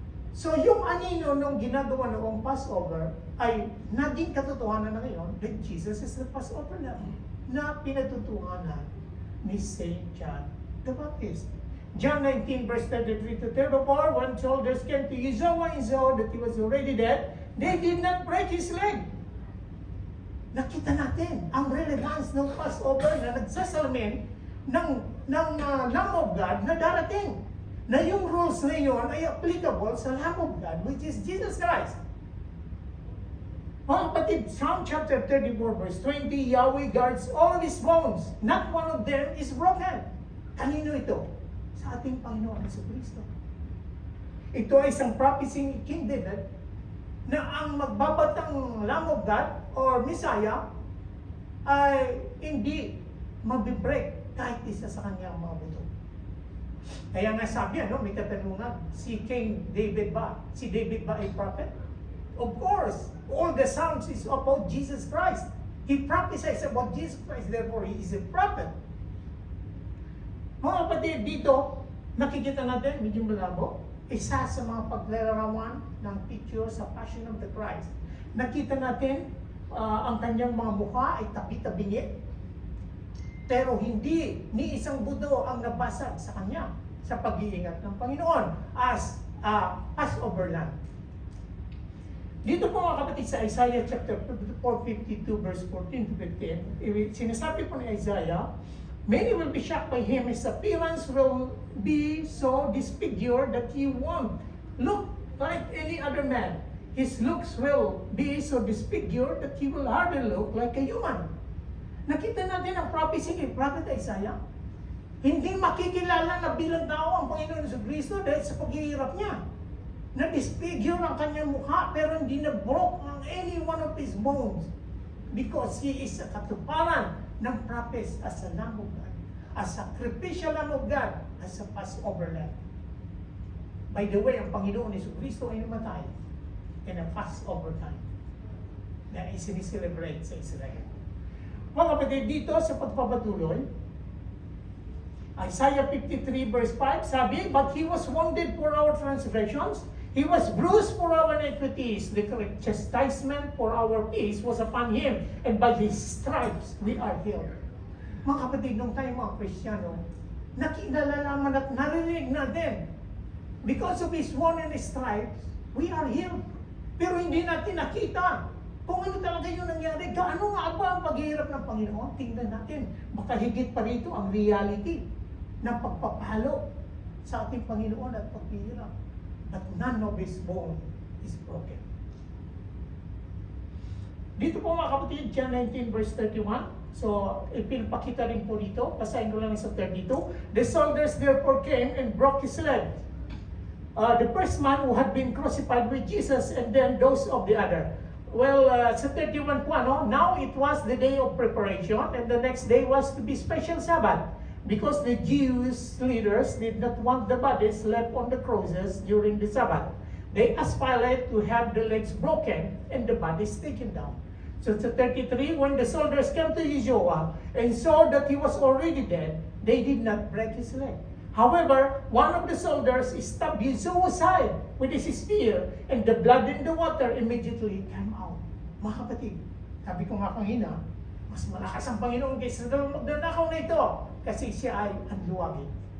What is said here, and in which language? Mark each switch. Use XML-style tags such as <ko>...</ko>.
<tl>So yung anino nung ginagawa noong Passover ay naging katotohanan na ngayon</tl> <en>that Jesus is the Passover</en> <tl>na pinatutuhanan ni Saint John the Baptist.</tl> <en>John 19 verse 33 to 34, when soldiers came to Yeshua and saw that he was already dead, they did not break his leg.</en> <tl>Nakita natin ang relevance ng Passover na nagsasalamin ng Lamb of God na darating. Na yung rules na yun ay applicable sa Lamb of God,</tl> <en>which is Jesus Christ.</en> <tl>Mga kapatid,</tl> <en>Psalm chapter 34 verse 20, Yahweh guards all his bones. Not one of them is broken.</en> <tl>Kanino ito? Sa ating Panginoon Jesucristo. Ito ay isang prophecy ni King David na ang magbabatang Lamb of God or Messiah ay hindi mabibrek kahit isa sa kanyang mga buto. Kaya nga sabi, may katanungan, si King David ba? Si David ba ay prophet?</tl> <en>Of course, all the Psalms is about Jesus Christ. He prophesies about Jesus Christ, therefore he is a prophet.</en> <tl>Mga kapatid, dito, nakikita natin, medyo malabo, isa sa mga paglalarawan ng picture sa Passion of the Christ. Nakita natin, ang kanyang mga mukha ay tabi-tabingi, pero hindi ni isang buto ang nabasag sa kanya sa pag-iingat ng Panginoon</tl> <en>as Passover lamb.</en> <tl>Dito po mga kapatid sa Isaiah chapter 452 verse 14 to 15, sinasabi po ni Isaiah,</tl> <en>many will be shocked by him, his appearance will be so disfigured that he won't look like any other man. His looks will be so disfigured that he will hardly look like a human.</en> <tl>Nakita natin ang prophecy ni Prophet Isaiah. Hindi makikilala na bilang tao ang Panginoon Jesucristo dahil sa paghihirap niya. Na-disfigure ang kanyang mukha pero hindi na-broke ang</tl> <en>any one of his bones. Because he is a</en> <tl>katuparan ng</tl> <en>prophet as a Lamb of God, as a sacrificial Lamb of God, as a Passover lamb. By the way,</en> <tl>ang Panginoon Jesucristo ay namatay</tl> <en>in a Passover time</en> <tl>na isiniselebrate sa Israel. Mga kapatid, dito sa pagpapatuloy,</tl> <en>Isaiah 53 verse 5 sabi, but he was wounded for our transgressions, he was bruised for our iniquities, the chastisement for our peace was upon him, and by his stripes we are healed.</en> <tl>Mga kapatid, nung tayo mga Kristiyano, nakilalaman at narinig natin,</tl> <en>because of his wound and his stripes, we are healed.</en> <tl>Pero hindi natin nakita kung ano talaga yung nangyari. Gaano nga ba ang paghihirap ng Panginoon? Tingnan natin. Baka higit pa rito ang reality ng pagpapalo sa ating Panginoon at paghihirap.</tl> <en>But none of his bone is broken.</en> <tl>Dito po mga kapatid, John 19 verse 31. So, ipinapakita rin po dito. Basahin ko lang sa 32.</tl> <en>The soldiers therefore came and broke his leg. The first man who had been crucified with Jesus and then those of the other.</en> <tl>Well, sa 31 po,</tl> <en>now it was the day of preparation and the next day was to be special Sabbath because the Jewish leaders did not want the bodies left on the crosses during the Sabbath. They asked Pilate to have the legs broken and the bodies taken down.</en> <tl>So sa 33,</tl> <en>when the soldiers came to Yeshua and saw that he was already dead, they did not break his leg. However, one of the soldiers stabbed Yeshua aside with his spear, and the blood in the water immediately came out.</en> <tl>Mga kapatid, sabi ko nga kanina, mas malakas ang Panginoon kaysa dalawang magnanakaw na ito kasi siya ay anluwagin.</tl>